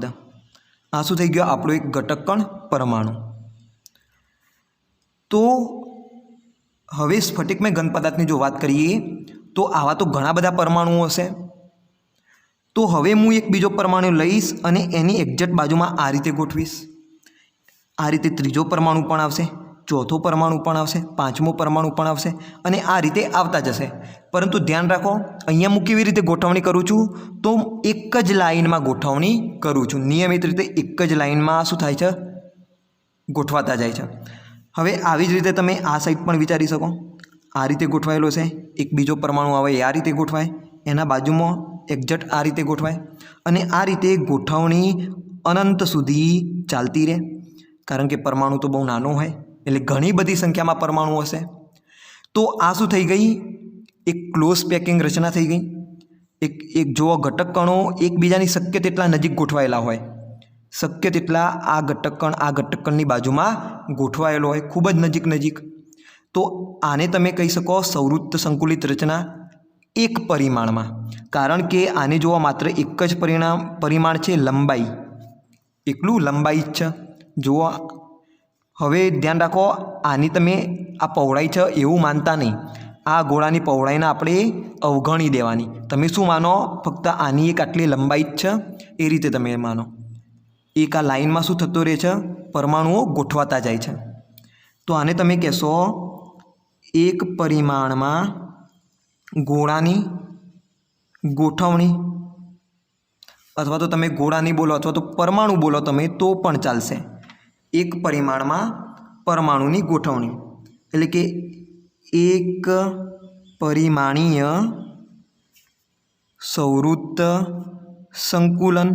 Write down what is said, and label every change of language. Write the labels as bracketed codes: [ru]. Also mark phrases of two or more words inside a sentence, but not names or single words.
[gu] આ શું થઈ ગયો? આપણો એક ઘટક કણ પરમાણુ। તો હવે સ્ફટિકમય ઘન પદાર્થની જો વાત કરીએ તો આવા તો ઘણા બધા પરમાણુઓ હશે। તો હવે હું એક બીજો પરમાણુ લઈશ અને એની એક્ઝેક્ટ બાજુમાં આ રીતે ગોઠવીશ। આ રીતે ત્રીજો પરમાણુ પણ આવશે, ચોથો પરમાણુ પણ આવશે, પાંચમો પરમાણુ પણ આવશે અને આ રીતે આવતા જશે। પરંતુ ધ્યાન રાખો, અહીંયા હું કેવી રીતે ગોઠવણી કરું છું? તો એક જ લાઇનમાં ગોઠવણી કરું છું। નિયમિત રીતે એક જ લાઇનમાં શું થાય છે? ગોઠવાતા જાય છે। હવે આવી જ રીતે તમે આ સાઇડ પણ વિચારી શકો। આ રીતે ગોઠવાયેલો છે, એક બીજો પરમાણુ આવે એ આ રીતે ગોઠવાય, એના બાજુમાં એક્ઝેક્ટ આ રીતે ગોઠવાય અને આ રીતે ગોઠવણી અનંત સુધી ચાલતી રહે, કારણ કે પરમાણુ તો બહુ નાનો હોય એટલે ઘણી બધી સંખ્યામાં પરમાણુ હશે। તો આ શું થઈ ગઈ? એક ક્લોઝ પેકિંગ રચના થઈ ગઈ। એક જો ઘટક કણો એકબીજાની શક્ય તેટલા નજીક ગોઠવાયેલા હોય, શક્ય તેટલા આ ઘટક કણની બાજુમાં ગોઠવાયેલો હોય, ખૂબ જ નજીક। તો આને તમે કહી શકો સંવૃત્ત સંકુલિત રચના એક પરિમાણમાં, કારણ કે આને જોવા માત્ર એક જ પરિમાણ છે, લંબાઈ। એકલું લંબાઈ જ છે। જુઓ હવે ધ્યાન રાખો, આની તમે આ પહોળાઈ છે એવું માનતા નહીં। આ ગોળાની પહોળાઈને આપણે અવગણી દેવાની। તમે શું માનો? ફક્ત આની એક આટલી લંબાઈ જ છે એ રીતે તમે માનો। એક આ લાઇનમાં શું થતું રહે છે? પરમાણુઓ ગોઠવાતા જાય છે। તો આને તમે કહેશો એક પરિમાણ માં ગોળાની ગોઠવણી, અથવા તો તમે ગોળા નહીં બોલો અથવા તો પરમાણુ બોલો તમે તો પણ ચાલશે. એક પરિમાણમાં પરમાણુની ગોઠવણી એટલે કે એક પરિમાણીય સંવૃત્ત સંકુલન.